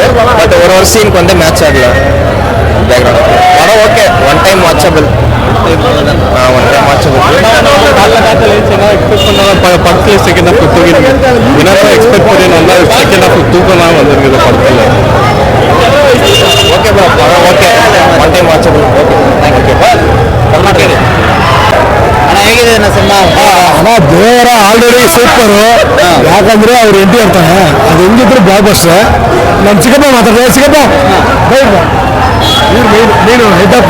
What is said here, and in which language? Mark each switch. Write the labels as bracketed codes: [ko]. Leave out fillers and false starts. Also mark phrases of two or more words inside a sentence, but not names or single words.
[ta] பட் ஒரு சீனுக்கு வந்து மேட்ச் ஆகல பேக்ரவுண்ட். படம் ஓகே, [en] one time watchable. [ta] படத்தில் [en] second half [ta] தூங்கிடுங்க. என்னதான் எக்ஸ்பெக்ட் பண்ணி நல்லா [en] second half [ta] தூக்கம்லாம் வந்துருக்குது படத்தில். [en] okay ಬಾ okay one time watchable okay thank you ಕರ್ನಾಟಕ [kn] ಅಣ್ಣ ಹೇಗಿದೆ ನಾ ಸಿನಿಮಾ ಅಣ್ಣ ದೇವರ ಆಲ್ರೆಡಿ ಸೂಪರು. ಯಾಕಂದ್ರೆ ಅವ್ರು ಎಂಟಿ ಅಂತಾನೆ ಅದು ಹೆಂಗಿದ್ರು ಬ್ಲಾಕ್ ಬಸ್ಟರ್. ನಮ್ಮ ಚಿಕ್ಕಪ್ಪ ಮಾತಾಡ್ತಾರೆ. ಚಿಕ್ಕಪ್ಪ ನೀನು [en] head of